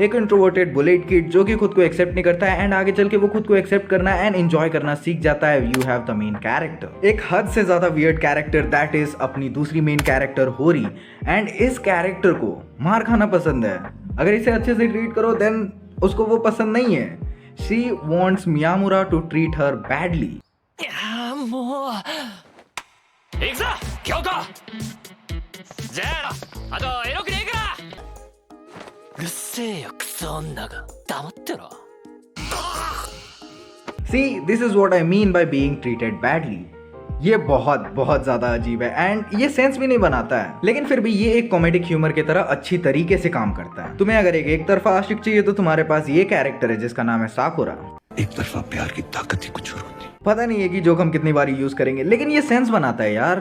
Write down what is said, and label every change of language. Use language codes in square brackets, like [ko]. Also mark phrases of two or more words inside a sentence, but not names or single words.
[hi] एक [en] introverted bullied kid [hi] जो कि खुद को एक्सेप्ट नहीं करता है एंड आगे चल के वो खुद को एक्सेप्ट करना [en] and enjoy [hi] करना सीख जाता है। [en] you have the main character, [hi] एक हद से ज्यादा [en] weird character that is [hi] अपनी दूसरी [en] main character होरी। [hi] एंड इस कैरेक्टर को मार खाना पसंद है, अगर इसे अच्छे से ट्रीट करो देन उसको वो पसंद नहीं है। [en] she wants Miyamura to treat her badly. [ja] もう行くぞ京子じゃあとエロくねえからうるせえよクソ女が黙ってろ [en] See, this is what I mean by being treated badly. [hi] ये बहुत बहुत ज्यादा अजीब है एंड ये सेंस भी नहीं बनाता है, लेकिन फिर भी ये एक [en] comedic humour [hi] की तरह अच्छी तरीके से काम करता है। तुम्हें अगर एक तरफा आशिक चाहिए तो तुम्हारे पास ये कैरेक्टर है जिसका नाम है साकुरा। एक तरफा प्यार की ताकत ही कुछ और होती है। पता नहीं है कि जोक हम कितनी बार यूज करेंगे लेकिन ये सेंस बनाता है यार।